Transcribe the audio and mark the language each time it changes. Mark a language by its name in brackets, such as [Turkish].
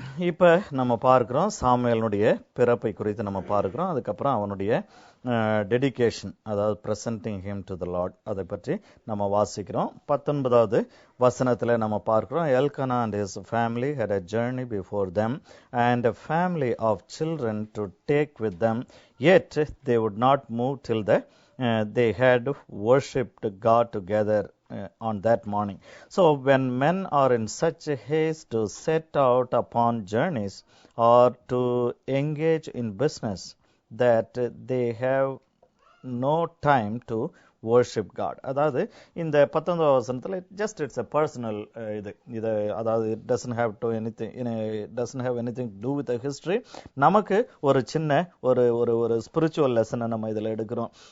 [Tamil] இப்ப நம்ம பார்க்கிறோம் சாமுவேலுடைய பிறப்பை குறித்து நம்ம பார்க்கிறோம். அதுக்கப்புறம் அவனுடைய டெடிகேஷன், அதாவது [English] presenting him to the lord, [Tamil] அதை பற்றி நம்ம வாசிக்கிறோம். 19வது வசனத்துல நம்ம பார்க்கிறோம், [English] Elkanah and his family had a journey before them and a family of children to take with them, yet they would not move till they had worshipped God together on that morning. So when men are in such a haste to set out upon journeys or to engage in business that they have no time to worship God. [Tamil] அதாவது இந்த 19வது வசனத்துல [English] just it's a personal [Tamil] இது அதாவது [English] it doesn't have anything to do with the history. [Tamil] நமக்கு ஒரு சின்ன ஒரு spiritual லெசனை நம்ம இதுல எடுக்கிறோம்.